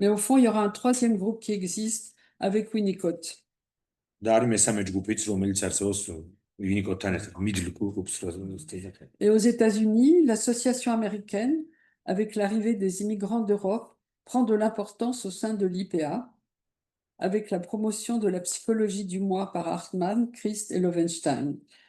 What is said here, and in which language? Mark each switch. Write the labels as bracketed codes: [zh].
[fr] Mais au fond, il y aura un troisième groupe qui existe avec Winnicott. [ka] და არის მესამე ჯგუფიც, რომელიც არსებობს Winnicottთან ერთად, [en] middle groups. [fr] Et aux États-Unis, l'association américaine, avec l'arrivée des immigrants d'Europe, prend de l'importance au sein de l'IPA, avec la promotion de la psychologie du moi par Hartmann, Christ et Loewenstein.